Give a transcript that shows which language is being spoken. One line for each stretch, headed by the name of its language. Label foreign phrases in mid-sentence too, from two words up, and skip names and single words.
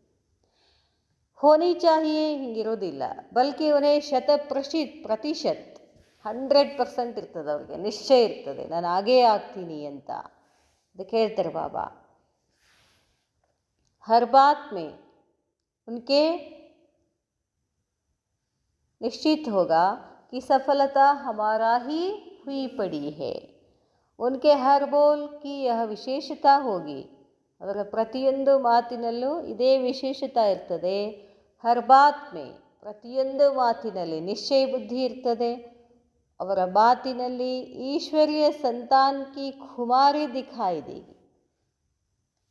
Hindi: होनी चाहिए
Kannada: ಹಿಂಗಿರೋದಿಲ್ಲ.
Hindi: बल्कि उन्हें प्रतिशत
Kannada: 100% ಇರ್ತದೆ, ಅವ್ರಿಗೆ ನಿಶ್ಚಯ ಇರ್ತದೆ ನಾನು ಆಗೇ ಆಗ್ತೀನಿ ಅಂತ. ಅದಕ್ಕೆ ಹೇಳ್ತಾರೆ
Hindi: ಬಾಬಾ, हर बात में उनके निश्चित होगा कि सफलता हमारा ही हुई पड़ी है. उनके हर बोल की यह विशेषता होगी.
Kannada: ಅವರ ಪ್ರತಿಯೊಂದು ಮಾತಿನಲ್ಲೂ ಇದೇ ವಿಶೇಷತೆ ಇರ್ತದೆ.
Hindi: हर बात में
Kannada: ಪ್ರತಿಯೊಂದು ಮಾತಿನಲ್ಲಿ ನಿಶ್ಚಯ ಬುದ್ಧಿ ಇರ್ತದೆ. ಅವರ ಮಾತಿನಲ್ಲಿ
Hindi: ईश्वरीय संतान की खुमारी दिखाई देगी.